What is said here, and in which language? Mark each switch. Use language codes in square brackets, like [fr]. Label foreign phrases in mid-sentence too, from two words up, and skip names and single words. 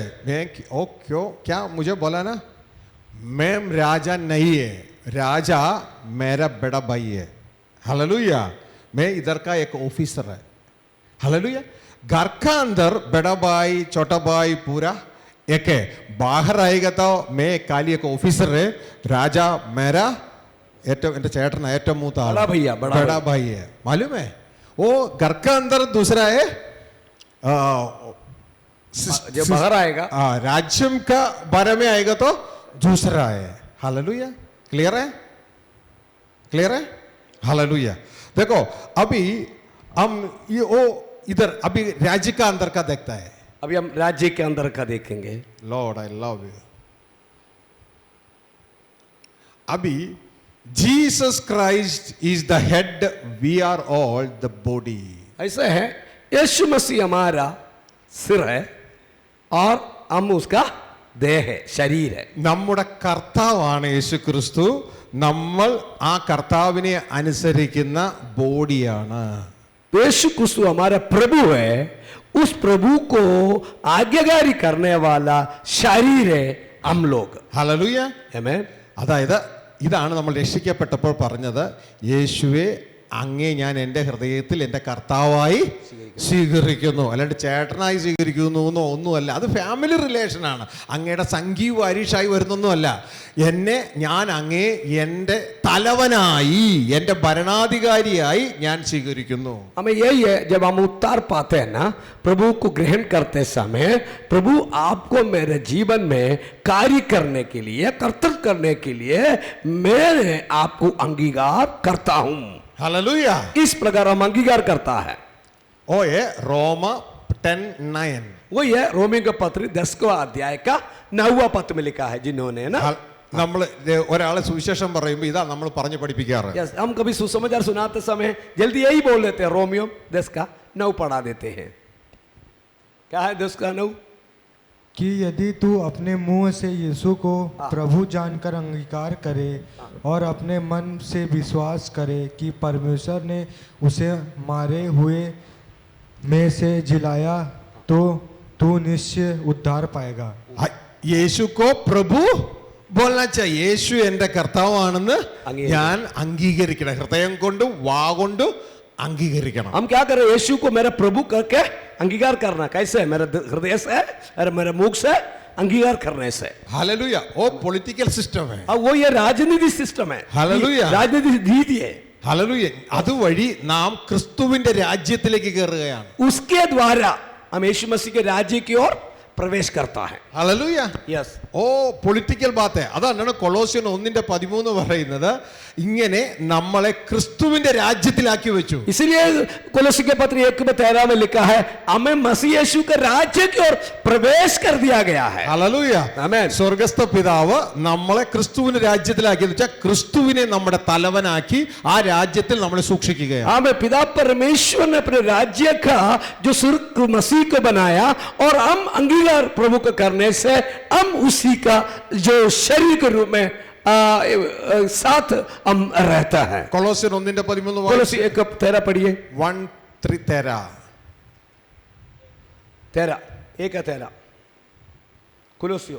[hi] मैं ओ क्यों, क्या मुझे बोला ना, मैं राजा नहीं है, राजा मेरा बड़ा भाई है. हालेलुया. मैं इधर का एक ऑफिसर है. हालेलुया. घर का अंदर बड़ा भाई, छोटा भाई, पूरा एक है. बाहर आएगा तो मैं खाली एक ऑफिसर है, राजा मेरा [ml] ഏറ്റവും എൻ്റെ ചേട്ടനാ ഏറ്റവും മൂത്ത ആൾ [hi] बड़ा भैया, बड़ा बड़ा भाई है मालूम है वो घर का अंदर दूसरा है जो बाहर आएगा राज्यम का बारे में आएगा तो दूसरा है हालेलुया क्लियर है हालेलुया देखो अभी हम ये वो इधर अभी राज्य का अंदर का देखता है अभी हम राज्य के अंदर का देखेंगे [en] Lord I love you अभी Jesus Christ is the head we are all the body [hi] ऐसा है यीशु मसीह हमारा सिर है और हम उसका देह है शरीर है [ml] നമ്മുടെ കർത്താവാണ് യേശു ക്രിസ്തു നമ്മൾ ആ കർത്താവിനെ അനുസരിക്കുന്ന ബോഡിയാണ് [hi] यीशु क्रिस्तु हमारा प्रभु है उस प्रभु को आज्ञाकारी करने वाला शरीर है हम लोग [ml] ഹല്ലേലൂയ [hi] आमेन [ml] അതായത് ഇതാണ് നമ്മൾ രക്ഷിക്കപ്പെട്ടപ്പോൾ പറഞ്ഞത് യേശുവെ അങ്ങേ ഞാൻ എൻ്റെ ഹൃദയത്തിൽ എൻ്റെ കർത്താവായി സ്വീകരിക്കുന്നു അല്ലാണ്ട് ചേട്ടനായി സ്വീകരിക്കുന്നു എന്നോ ഒന്നുമല്ല അത് ഫാമിലി റിലേഷനാണ് അങ്ങയുടെ സംഗീവും അരീഷായി വരുന്നൊന്നുമല്ല എന്നെ ഞാൻ അങ്ങേ എൻ്റെ തലവനായി എൻ്റെ ഭരണാധികാരിയായി ഞാൻ സ്വീകരിക്കുന്നു [hi] हमें यही है जब हम उतार पाते हैं ना प्रभु को ग्रहण करते समय प्रभु आपको मेरे जीवन में कार्य करने के लिए कर्तव्य करने के लिए मैं आपको अंगीकार करता हूं [ml] ഹല്ലേലൂയ [hi] इस प्रकार हम अंगीकार करता है [ml] ഓയെ റോമ 10:9 [hi] वही है रोमियो का पत्र 10वां अध्याय का 9वां पद में लिखा है जिन्होंने ना [ml] നമ്മൾ ഒരാളെ സുവിശേഷം പറയുമ്പോൾ ഇതാ നമ്മൾ പറഞ്ഞു പഠിപ്പിക്കാറ് [hi] यस हम कभी सुसमाचार सुनाते समय जल्दी यही बोल देते हैं रोमियो 10 का 9 पढ़ा देते हैं क्या है 10 का 9 कि यदि तू अपने मुंह से यीशु को प्रभु जानकर अंगीकार करे और अपने मन से विश्वास करे कि परमेश्वर ने उसे मारे हुए में से जिलाया तो तू निश्चय उद्धार पाएगा [ml] യേശുക്കോ പ്രഭു [hi] बोलना चाहिए [ml] യേശു എൻ്റെ കർത്താവാണെന്ന് ഞാൻ അംഗീകരിക്കണം ഹൃദയം കൊണ്ടും വാ കൊണ്ടും अंगीकरण [hi] हम क्या करें यीशु को मेरा प्रभु करके अंगीकार करना कैसे मेरे हृदय से और मेरे मुख से अंगीकार करने से हालेलुया वो [en] political system [hi] है अब वो ये राजनीति सिस्टम है हालेलुया राजनीति रीति है [ml] हालेलुया അതുവഴി നാം ക്രിസ്തുവിന്റെ രാജ്യത്തിലേക്ക് കയറുകയാണ് [hi] उसके द्वारा हम यीशु मसीह के राज्य की ओर प्रवेश करता है हालेलुया यस [ml] ഓ [en] political path [ml] അതാണ് കൊളോസ്യൻ 1:13 പറയുന്നത് ഇങ്ങനെ നമ്മളെ ക്രിസ്തുവിന്റെ രാജ്യത്തിലാക്കി വെച്ചു [hi] इसलिए कोलोसी के पत्र 1:13 में लिखा है हमें मसीह यीशु के राज्य की ओर प्रवेश कर दिया गया है [ml] ഹല്ലേലൂയ ആമേൻ സ്വർഗ്ഗസ്ഥ പിതാവ് നമ്മളെ ക്രിസ്തുവിന്റെ രാജ്യത്തിലാക്കി എന്ന് വെച്ചാൽ ക്രിസ്തുവിനെ നമ്മുടെ തലവനാക്കി ആ രാജ്യത്തിൽ നമ്മളെ സൂക്ഷിക്കുകയാണ് [hi] हमें पिता परमेश्वर ने अपने राज्य का जो सिर मसीह को बनाया और हम अंगीकार प्रभु को करने से हम उसी का जो शरीर के रूप में साथ हम रहता है [ml] കൊളോസ്യൻ 1:13 [hi] कोलोसी 1:13 पढ़िए 1:13 कोलोसियो